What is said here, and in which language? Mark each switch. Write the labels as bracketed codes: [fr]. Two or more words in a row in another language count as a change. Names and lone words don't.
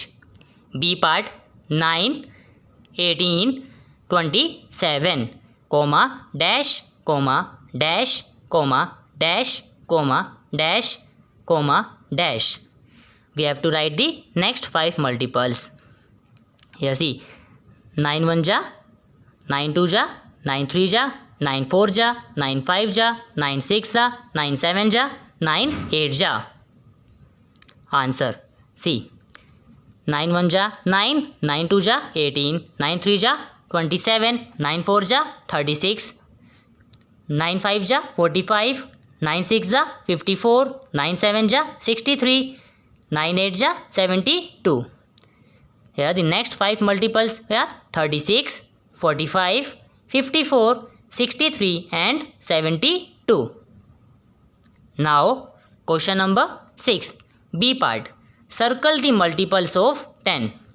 [en] B part, 9, 18, 27, comma, dash, comma, dash, comma, dash, comma, dash, comma, dash. We have to write the next 5 multiples. Here see, 9 1 ja, 9 2 ja, 9 3 ja, 9 4 ja, 9 5 ja, 9 6 ja, 9 7 ja, 9 8 ja. Answer C. 9 1 ja 9, 9 2 ja 18, 9 3 ja 27, 9 4 ja 36, 9 5 ja 45, 9 6 ja 54, 9 7 ja 63, 9 8 ja 72. Here the next 5 multiples are 36, 45, 54, 63 and 72. Now question number 6. B part. Circle the multiples of 10.